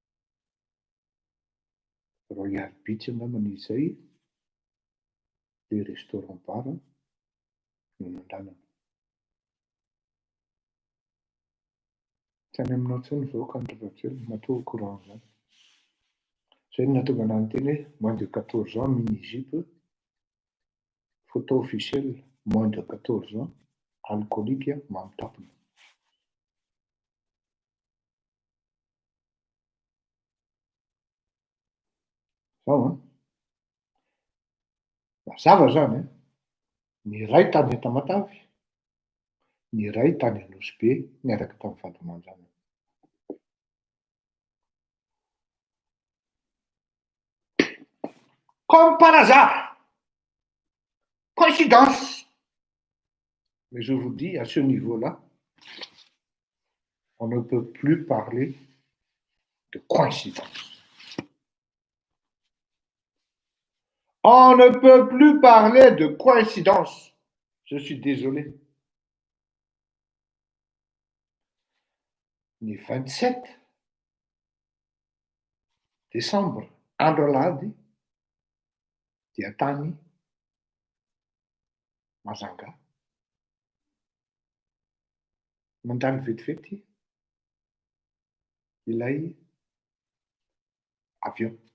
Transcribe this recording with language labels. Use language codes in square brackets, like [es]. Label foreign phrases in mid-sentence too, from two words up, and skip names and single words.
[mg] Royal Beach angambany izay le restaurant bar no nandramana. Tsy any aminao intsony vahoaka Andry Rajoelina matoa [fr] au courant [mg] zany. Zay no nahatonga anahy niteny hoe [fr] moins de 14 ans mini-jupe, photo officielle moins de 14 ans alcoolique [mg] mamy tapona. Zao mazava zany ny iray tany Tamatavy, ny iray tany Nosy be niaraka tamin'ny Vatomandràna. [fr] Comme par hasard, coïncidence. Mais je vous dis, à ce niveau-là, on ne peut plus parler de coïncidence. On ne peut plus parler de coïncidence. Je suis désolé. [mg] Ny 27 décembre andro alahady dia tany Majanga. Mandany vetivety ilay avion.